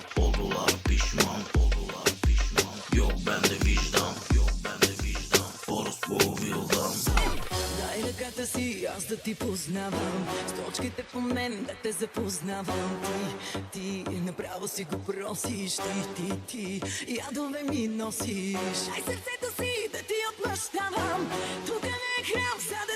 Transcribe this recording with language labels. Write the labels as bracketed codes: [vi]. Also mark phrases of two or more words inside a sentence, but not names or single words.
[tr] Oldular pişman, oldular pişman. Yok bende vicdan, yok bende vicdan. Orospu vildan. [bg] Дай ръката си, аз да ти познавам, с точките по мен да те запознавам. Ти направо си го просиш, ти ядове ми носиш. Ай сърцето си да ти отмъщавам, тук не е храм.